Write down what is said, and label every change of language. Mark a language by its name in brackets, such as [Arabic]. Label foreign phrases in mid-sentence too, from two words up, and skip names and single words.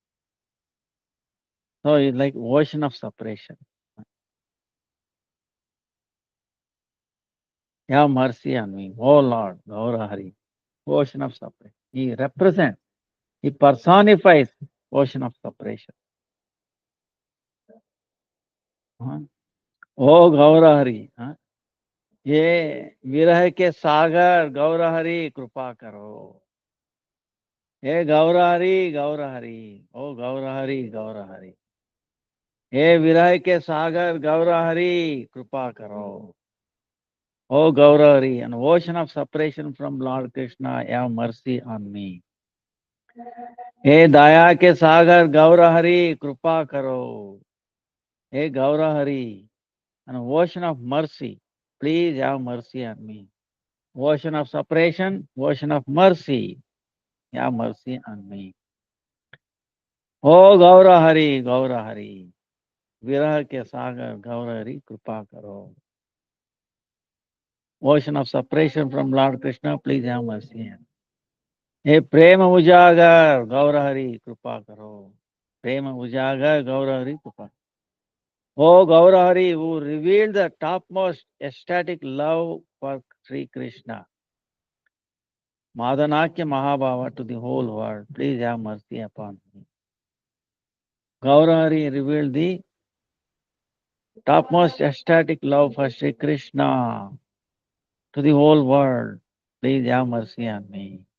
[English] So it's like ocean of separation. Have mercy on me, oh Lord, Gaurahari, ocean of separation. He represents, he personifies ocean of separation. [Hindi] हाँ? ओ गौरहरि, ये विरह के सागर गौरहरि कृपा करो. हे गौरहरि गौरहरि, ओ गौरहरि गौरहरि, हे विरह के सागर गौरहरि कृपा करो. [English] O Gaurari, an ocean of separation from Lord Krishna, have mercy on me. [Hindi] हे दया के सागर गौरहरि कृपा करो. हे गौरहरि, [English] an ocean of mercy, please have mercy on me. Ocean of separation, ocean of mercy, have mercy on me. O Gaurahari, Gaurahari, [Hindi] विरह के सागर गौरहरि कृपा करो. [English] Ocean of separation from Lord Krishna, please have mercy on me. [Hindi] हे प्रेम उजागर गौरहरि कृपा करो. प्रेम उजागर गौरहरि कृपा. [English] O Gaurahari, who revealed the topmost ecstatic love for Sri Krishna, Madanakya Mahabhava to the whole world, please have mercy upon me. Gaurahari revealed the topmost ecstatic love for Sri Krishna to the whole world, please have mercy on me.